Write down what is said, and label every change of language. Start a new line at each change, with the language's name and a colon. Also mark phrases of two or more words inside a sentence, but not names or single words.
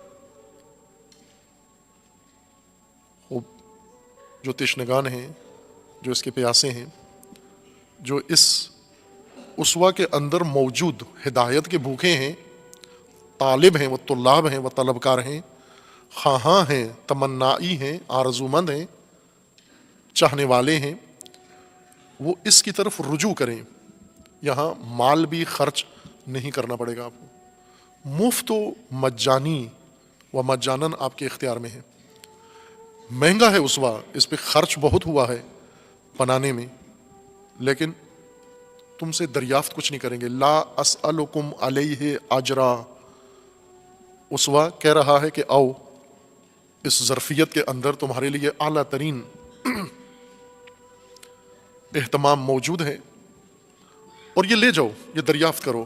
Urdu: جو تشنگان ہیں، جو اس کے پیاسے ہیں، جو اس اسوہ کے اندر موجود ہدایت کے بھوکے ہیں، طالب ہیں، وہ طلاب ہیں، وہ طلبکار ہیں، خواہاں ہیں، تمنائی ہیں، آرزومند ہیں، چاہنے والے ہیں، وہ اس کی طرف رجوع کریں۔ یہاں مال بھی خرچ نہیں کرنا پڑے گا آپ کو، مفت و مجانی و مجانن آپ کے اختیار میں ہے۔ مہنگا ہے اسوہ، اس پہ خرچ بہت ہوا ہے بنانے میں، لیکن تم سے دریافت کچھ نہیں کریں گے۔
Arabic: لا اسألکم علیہ اجرا،
Urdu: اسوہ کہہ رہا ہے کہ آؤ، اس ظرفیت کے اندر تمہارے لیے اعلیٰ ترین اہتمام موجود ہے، اور یہ لے جاؤ، یہ دریافت کرو۔